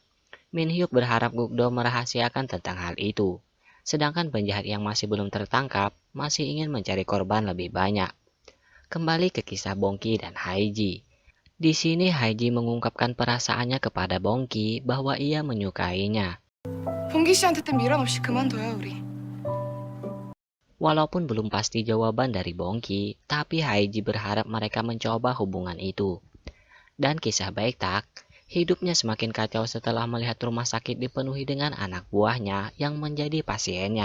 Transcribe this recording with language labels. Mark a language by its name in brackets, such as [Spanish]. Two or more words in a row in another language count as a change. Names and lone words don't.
[Indonesian] Minhyuk berharap Gukdo merahasiakan tentang hal itu. Sedangkan penjahat yang masih belum tertangkap masih ingin mencari korban lebih banyak. Kembali ke kisah Bongki dan Haiji. Di sini Haiji mengungkapkan perasaannya kepada Bongki bahwa ia menyukainya. [Korean] 봉기 씨한테 미련 없이 그만둬요, 우리. [Indonesian] Walaupun belum pasti jawaban dari Bongki, tapi Haiji berharap mereka mencoba hubungan itu. Dan kisah Baektak, hidupnya semakin kacau setelah melihat rumah sakit dipenuhi dengan anak buahnya yang menjadi pasiennya.